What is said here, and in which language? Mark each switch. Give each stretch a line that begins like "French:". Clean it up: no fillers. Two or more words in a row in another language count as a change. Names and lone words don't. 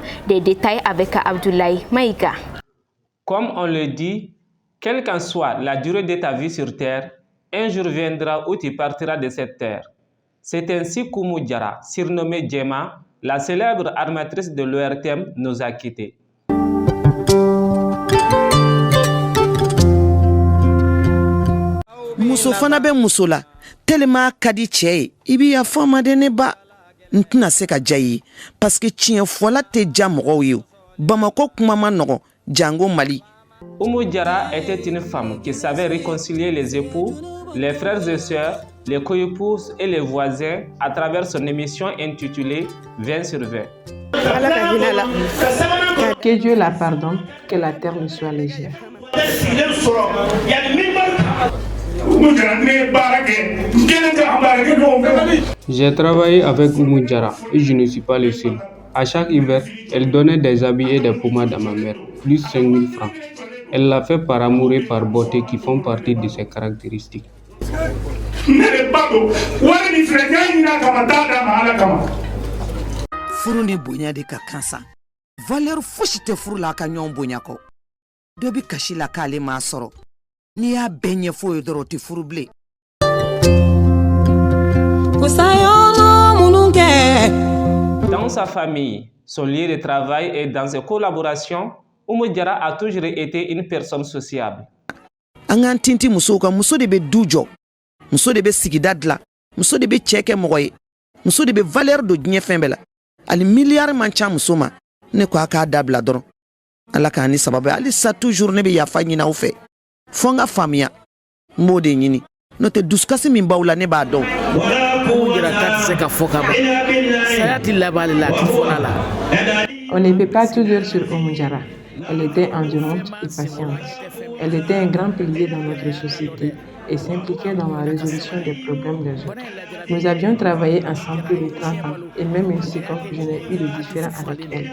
French: Des détails avec Abdoulaye Maïga. Comme on le dit, quelle qu'en soit la durée de ta vie sur Terre, Un jour viendra où tu partiras de cette terre. C'est ainsi qu'Oumou Diarra, surnommée Djema, la célèbre armatrice de l'ORTM, nous a quittés.
Bambara: Muso fana bɛ muso la tellement ka di cɛ ye I b'i yafa n ma dɛ ne ba n tɛna se ka diya I ye
French: parce que
Bambara: tiɲɛ fɔla tɛ diya mɔgɔw ye Bamako kuma ma nɔgɔn jango Mali.
French: Oumou Diarra était une femme qui savait réconcilier les époux, les frères et sœurs, les coépouses et les voisins à travers son émission intitulée 20 sur 20. Que Dieu la pardonne, que la terre lui soit légère. J'ai travaillé avec Oumou Diarra et je ne suis pas le seul. À chaque hiver, elle donnait des habits et des pommades à ma mère, plus 5 000 francs. Elle l'a fait par amour et par beauté qui font partie de ses caractéristiques.
Bambara: Furu ni bonya de ka kansa. Valeur fosi te furu la ka ɲɔgɔn bonya kɔ. Dɔ bi kasi la k'ale m'a sɔrɔ. N'i y'a bɛɛ ɲɛfɔ ye dɔrɔn o tɛ furu bilen.
French: Dans sa famille, son lieu de travail et dans ses collaborations, Oumou Diarra a toujours été une personne sociable.
Bambara: An k'an tinti musow kan muso de bɛ du jɔ muso de bɛ sigida dilan muso de bɛ cɛ kɛ mɔgɔ ye muso de bɛ valeur don diɲɛ fɛn bɛɛ la hali miliyari man ca muso ma ne ko a k'a dabila dɔrɔn Ala k'a ni sababu hali sa toujours ne bɛ yafa ɲini aw fɛ fo n ka faamuya n b'o de ɲini n'o tɛ dusukasi min b'aw la ne b'a dɔn.
French: On ne peut pas tout dire sur Oumou Diarra. Elle était endurante et patiente. Elle était un grand pilier dans notre société et s'impliquait dans la résolution des problèmes des autres. Nous avions travaillé ensemble plus de 30 ans et même une seconde je n'ai eu de différent avec elle.